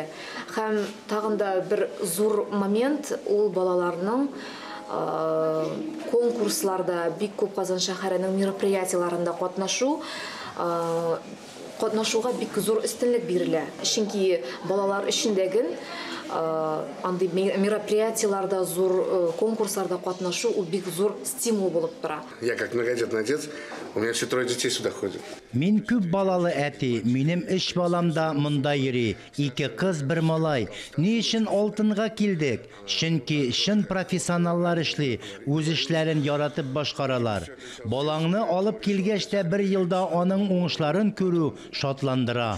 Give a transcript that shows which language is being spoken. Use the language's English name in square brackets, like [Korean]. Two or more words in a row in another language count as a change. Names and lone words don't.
[Tatar] Һәм тагын да бер зур момент ул балаларның конкурсларда, бик күп Казан шәһәренең мероприятиеларында катнашуга бик зур өстенлек бирелә. Чөнки балалар өчендәге андый мероприятиеларда, зур конкурсларда катнашу ул бик зур стимул булып тора. [Russian] Я как многодетный отец, у меня все 3 детей сюда ходят. [Tatar] Мин күп балалы әти, минем 3 балам да монда йөри, 2 кыз, 1 малай. Ни өчен Алтынга килдек? Чөнки чын профессионаллар эшли, үз эшләрен яратып башкаралар. Балаңны алып килгәч тә 1 елда аның уңышларын күрү шатландыра.